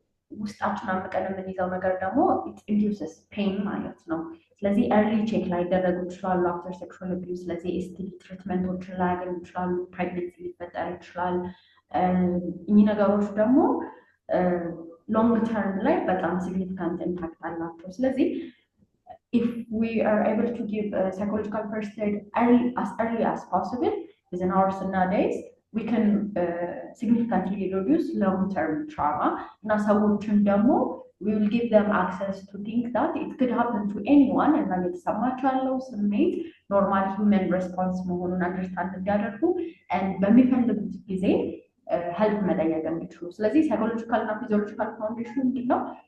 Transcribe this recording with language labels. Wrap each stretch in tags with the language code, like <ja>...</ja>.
<am>ውስጣችን አምቀን የምንይዘው ነገር ደግሞ</am> <en>it induces pain</en> <am>ማለት ነው። ስለዚህ early check ላይ ደረጉ ይችላሉ</am> <en>after sexual abuse።</en> <am>ስለዚህ STD ትሪትመንቶችን ላይ ያገኙ ይችላሉ፣ ፕሬግነንሲ ሊፈጠር ይችላል። እኚህ ነገሮች ደግሞ ሎንግ ተርም ላይ በጣም ሲግኒፊካንት ኢምፓክት አላቸው። ስለዚህ</am> <en>if we are able to give psychological first aid early as possible within hours and days, we can significantly reduce long-term trauma.</en> <am>Now, ሰዎችን ደግሞ</am> <en>we will give them access to think that it could happen to anyone</en> <am>እና የተሰማቸው ያለው ስሜት ኖርማል ሂውመን ሬስፖንስ መሆኑን አንደርስታንድ እንዲያደርጉ በሚፈልጉት ጊዜ ሄልፕ መጠየቅ እንዲችሉ። ስለዚህ ሳይኮሎጂካል እና ፊዚዮሎጂካል ፋውንዴሽኑ ምንድነው?</am>